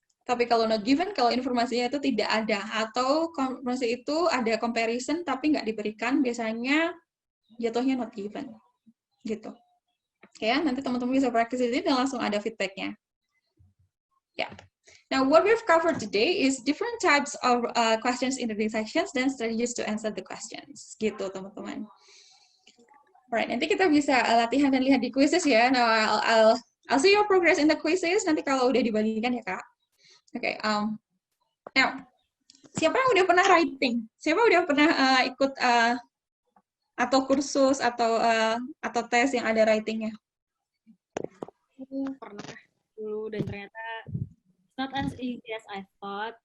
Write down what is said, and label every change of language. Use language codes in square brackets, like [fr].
[id] Tapi kalau not given, kalau informasinya itu tidak ada, atau informasi itu ada comparison tapi nggak diberikan, biasanya jatuhnya not given. Gitu. Ya, nanti teman-teman bisa practice ini dan langsung ada feedbacknya. Ya. [en] Now, what we've covered today is different types of questions in the sections [id] dan [en] strategies to answer the questions. [id] Gitu, teman-teman. Alright, nanti kita bisa latihan dan lihat di quizzes ya. [en] Now, I'll see your progress in the quizzes [id] nanti kalau udah dibagikan ya, Kak. Oke, now, siapa yang udah pernah writing? Siapa udah pernah ikut atau kursus atau tes yang ada writingnya? Aku pernah dulu dan ternyata [en] not as easy as I thought.